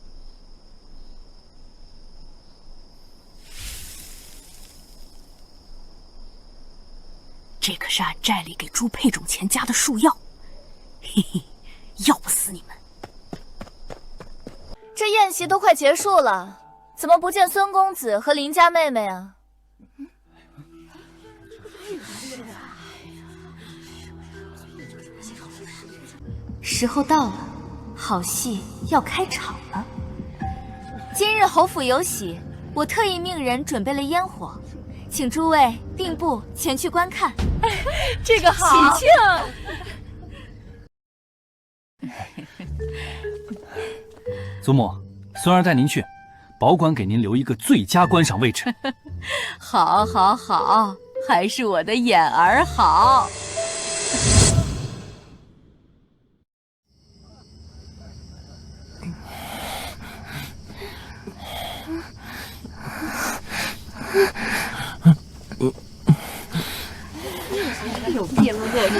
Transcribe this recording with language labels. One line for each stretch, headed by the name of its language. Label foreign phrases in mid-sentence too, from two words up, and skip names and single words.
Chinese: 這可是俺寨裡給朱佩種前加的樹藥，嘿嘿，要不死你們！這宴席都快結束了，怎麼不見孫公子和林家妹妹啊？時候到了，好戲要開場了。今日侯府有喜，我特意命人準備了煙火，請諸位並步前去觀看。這個好，喜慶！祖母，孫兒帶您去，保管給您留一個最佳觀賞位置。好，好，好，還是我的眼兒好。有病啊！